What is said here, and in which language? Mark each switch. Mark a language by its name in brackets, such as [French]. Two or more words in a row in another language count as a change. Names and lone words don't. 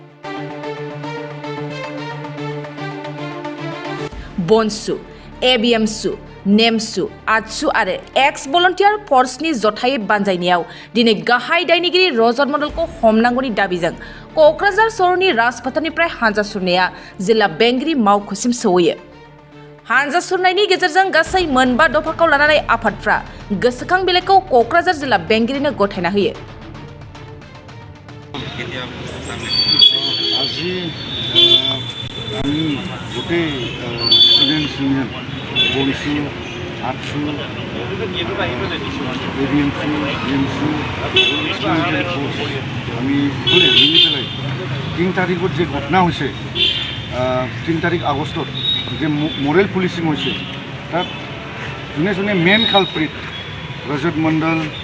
[Bodo] बनसु, एबिएमसु, नेमसु, आटसु आरो एक्स भलन्टियार फर्सनि जथायै बानजायनायाव दिनै गाहाय दायनिगिरि रजत मण्डलखौ हमनांगौनि दाबिजों क'क्राझार सहरनि राजफोथारनिफ्राय हान्जा सुरनाया जिल्ला बेंगिरि मावख'सिम सौहैयो। हान्जा सुरनायनि गेजेरजों गासै मोनबा दफाखौ लानानै आफादफ्रा गोसोखां बिलाइखौ क'क्राझार जिल्ला बेंगिरिनो गथायना होयो। [Assamese] আজি আমি গোটেই [English] students union [Assamese] বনচু আটচু এবিএমচু নেমচু আমি সকলোৱে মিলি পেলাই 3 তাৰিখত যে ঘটনা হৈছে 3 তাৰিখ আগষ্টত যে [English] moral policing [Assamese] হৈছে তাত যোনে যোনে [English] main culprit [Assamese] ৰজত মণ্ডল